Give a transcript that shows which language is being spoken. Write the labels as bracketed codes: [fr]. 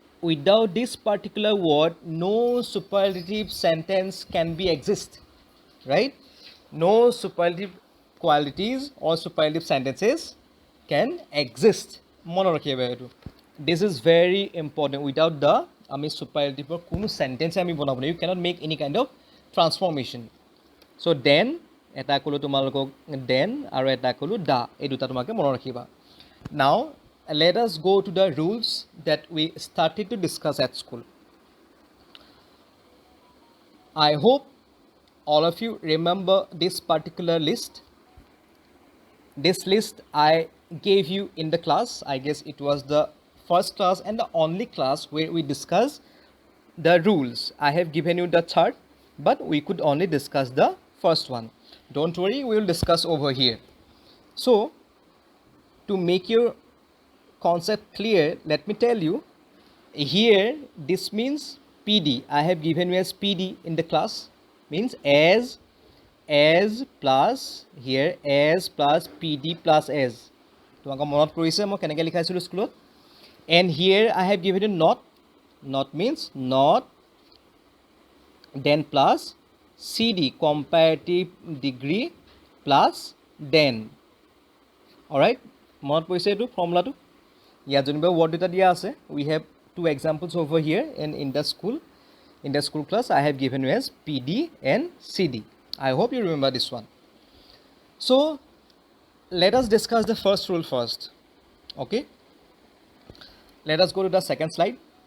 [en] Without this particular word, no superlative sentence can be exist, right? No superlative qualities or superlative sentences can exist. [as] মনত ৰাখিবা এইটো. [en] This is very important. Without the [as] আমি superlative কোনো sentence আমি বনাব নোৱাৰো. [en] You cannot make any kind of transformation. [as] So then এটা ক'লো তোমালোকক then আৰু এটা ক'লো the, এই দুটা তোমাকে মনত ৰাখিবা. [en] Now let us go to the rules that we started to discuss at school. I hope all of you remember this particular list. This list I gave you in the class. I guess it was the first class and the only class where we discussed the rules. I have given you the third, but we could only discuss the first one. Don't worry, we will discuss over here. So to make your concept clear, let me tell you, here this means PD. I have given you as PD in the class, means as plus here as plus PD plus as. [as] তোমাক মনত কৰিছে মই কেনেকৈ লিখাইছিলোঁ স্কুলত. [en] And here I have given you not means not, then plus CD, comparative degree plus then. [as] Alright, মনত পৰিছে এইটো ফৰ্মুলাটো. ইয়াত যেনিবা word দুটা দিয়া আছে. [en] We have two examples over here in the school class. I have given you as PD and CD. I hope you remember this one. So let us discuss the first rule first. Okay, let us go to the second slide.